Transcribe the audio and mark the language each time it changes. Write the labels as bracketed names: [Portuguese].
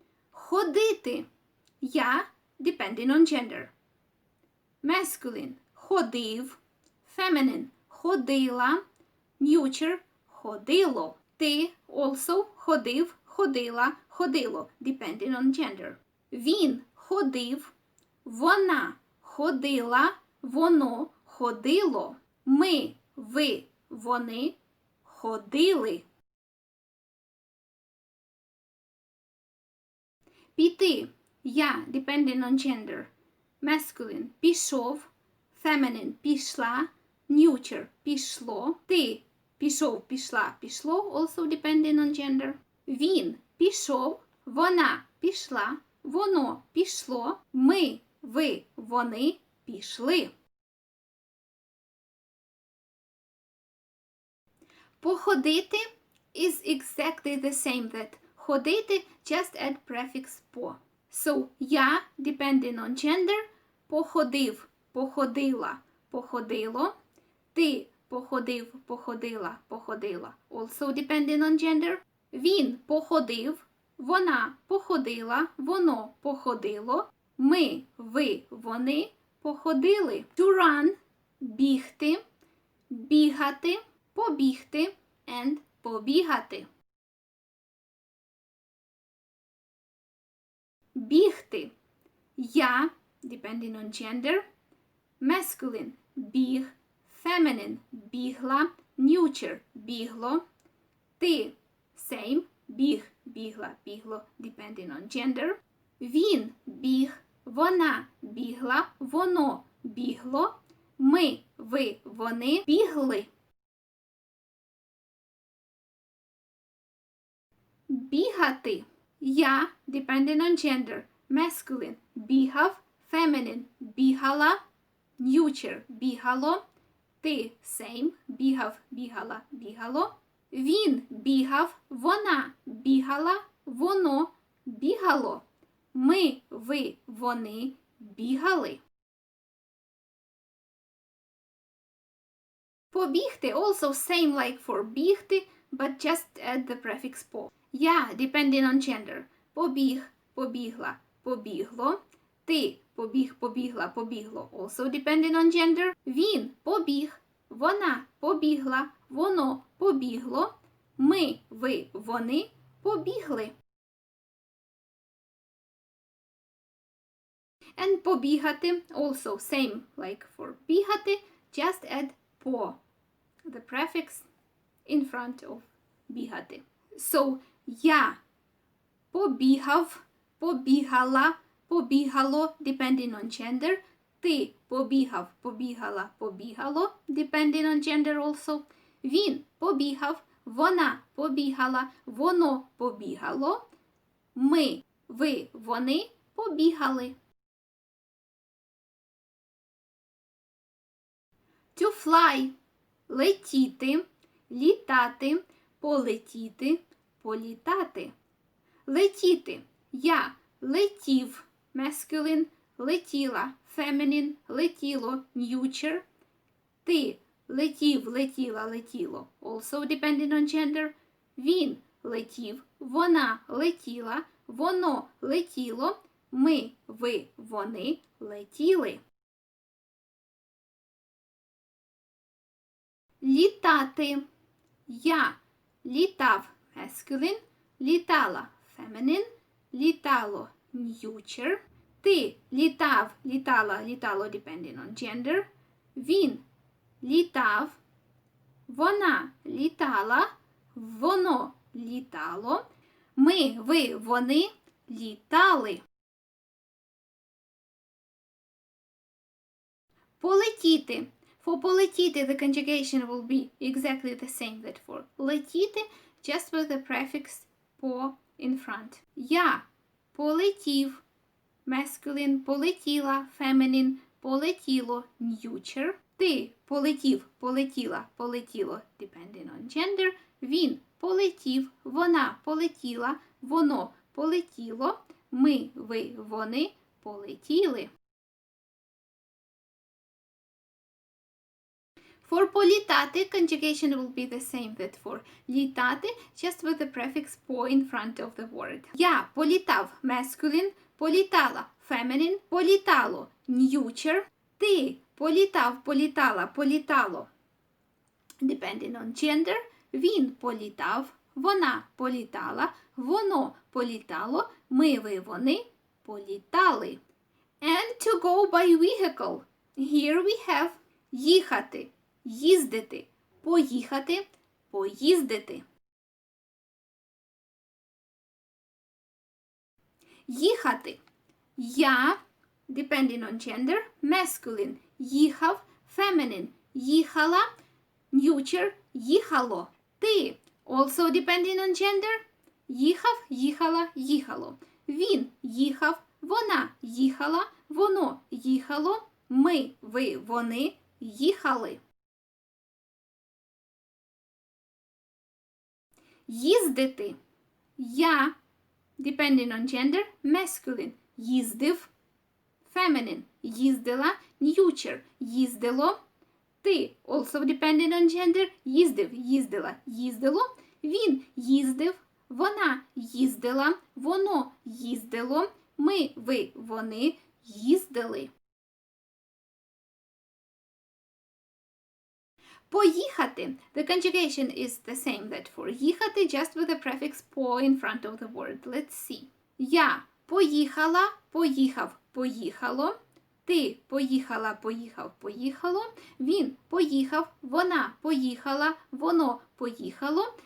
[Ukrainian] Ходити. Я, [English] depending on gender. Masculine [Ukrainian] – ходив. [English] Feminine [Ukrainian] – ходила. [English] Neuter [Ukrainian] – ходило. Ти [English] also [Ukrainian] ходив, ходила, ходило, [English] depending on gender. [Ukrainian] Він ходив, вона ходила, воно ходило. Ми, ви, вони ходили. Піти. Я, [English] depending on gender. Masculine [Ukrainian] – пішов, [English] feminine [Ukrainian] – пішла, [English] neuter [Ukrainian] – пішло. Ти пішов, пішла, пішло, [English] also depending on gender. [Ukrainian] Він пішов, вона пішла, воно пішло, ми, ви, вони пішли. [English] Походити is exactly the same that ходити, just add prefix по. So, [Ukrainian] я, [English] depending on gender, [Ukrainian] походив, походила, походило. Ти походив, походила, походила, [English] also depending on gender. [Ukrainian] Він походив, вона походила, воно походило. Ми, ви, вони походили. [English] To run [Ukrainian] – бігти, бігати, побігти [English] and [Ukrainian] побігати. Бігти. Я, [English] depending on gender. Masculine [Ukrainian] – біг, [English] feminine [Ukrainian] – бігла, [English] neuter [Ukrainian] – бігло. Ти – [English] same, [Ukrainian] біг, бігла, бігло, [English] depending on gender. [Ukrainian] Він біг, вона бігла, воно бігло. Ми, ви, вони бігли. Бігати. Я, [English] depending on gender. Masculine [Ukrainian] – бігав, [English] feminine [Ukrainian] – бігала, [English] neuter [Ukrainian] – бігало. Ти – [English] same, [Ukrainian] бігав, бігала, бігало. Він бігав, вона бігала, воно бігало. Ми, ви, вони бігали. [English] Побігти also same like for бігти, but just add the prefix по. [Ukrainian] Я, [English] depending on gender. [Ukrainian] Побіг, побігла, побігло. Ти побіг, побігла, побігло, [English] also depending on gender. [Ukrainian] Він побіг, вона побігла, воно побігло. Ми, ви, вони побігли. [English] And побігати also same like for бігати, just add по. The prefix in front of бігати. So, [Ukrainian] я побігав, побігала, побігало, [English] depending on gender. [Ukrainian] Ти побігав, побігала, побігало, [English] depending on gender also. [Ukrainian] Він побігав, вона побігала, воно побігало. Ми, ви, вони побігали. [English] To fly [Ukrainian] – летіти, літати, полетіти, політати. Летіти. Я летів, [English] masculine, [Ukrainian] летіла, [English] feminine, [Ukrainian] летіло, [English] neuter. [Ukrainian] Ти летів, летіла, летіло, [English] also depending on gender. [Ukrainian] Він летів, вона летіла, воно летіло, ми, ви, вони летіли. Літати. Я літав, [English] masculine, [Ukrainian] літала, [English] feminine, [Ukrainian] літало, [English] neuter. [Ukrainian] Ти літав, літала, літало, [English] depending on gender. [Ukrainian] Він літав, вона літала, воно літало, ми, ви, вони літали. Полетіти. [English] For полетіти, the conjugation will be exactly the same that for летіти, just with the prefix по in front. [Ukrainian] Я полетів, [English] masculine, [Ukrainian] полетіла, [English] feminine, [Ukrainian] полетіло, [English] neuter. [Ukrainian] Ти полетів, полетіла, полетіло, [English] depending on gender. [Ukrainian] Він полетів, вона полетіла, воно полетіло, ми, ви, вони полетіли. [English] For політати, conjugation will be the same that for літати, just with the prefix по in front of the word. [Ukrainian] Я політав, [English] masculine, [Ukrainian] політала, [English] feminine, [Ukrainian] політало, [English] neuter. [Ukrainian] Ти політав, політала, політало, [English] Depending on gender, [Ukrainian] він політав, вона політала, воно політало, ми, ви, вони політали. [English] And to go by vehicle. Here we have [Ukrainian] їхати, їздити, поїхати, поїздити. Їхати. Я, [English] depending on gender, masculine, [Ukrainian] їхав, [English] feminine, [Ukrainian] їхала, [English] neuter, [Ukrainian] їхало. Ти, [English] also depending on gender, [Ukrainian] їхав, їхала, їхало. Він їхав, вона їхала, воно їхало, ми, ви, вони їхали. Їздити. Я, [English] depending on gender, masculine, [Ukrainian] їздив, [English] feminine, [Ukrainian] їздила, [English] neuter, [Ukrainian] їздило. Ти, [English] also depending on gender, [Ukrainian] їздив, їздила, їздило. Він їздив, вона їздила, воно їздило, ми, ви, вони їздили. Поїхати. [English] The conjugation is the same that for їхати, just with the prefix по in front of the word. Let's see. [Ukrainian] Я поїхала, поїхав, поїхало. Ти поїхала, поїхав, поїхало. Він поїхав, вона поїхала, воно поїхало.